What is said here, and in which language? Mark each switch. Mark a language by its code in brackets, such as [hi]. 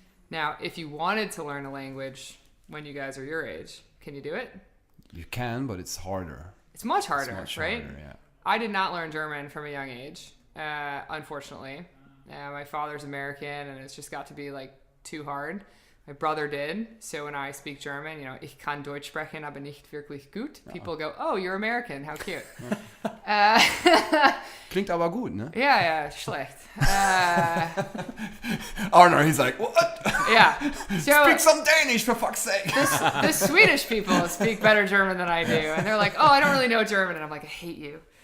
[en] Now, if you wanted to learn a language when you guys are your age, can you do it? You can, but it's harder. It's much harder, It's much right? harder, yeah. I did not learn German from a young age, unfortunately. My father's American, and it's just got to be like too hard. My brother did. So when I speak German, [de] ich kann Deutsch sprechen, aber nicht wirklich gut. [en] People go, "Oh, you're American. How cute." [de] Klingt aber gut, ne? [en] Yeah, [de] schlecht. [en] Arnar, he's like, what? Yeah. So Speak some Danish, for fuck's sake. the Swedish people speak better German than I do, and they're like, "Oh, I don't really know German," and I'm like, "I hate you."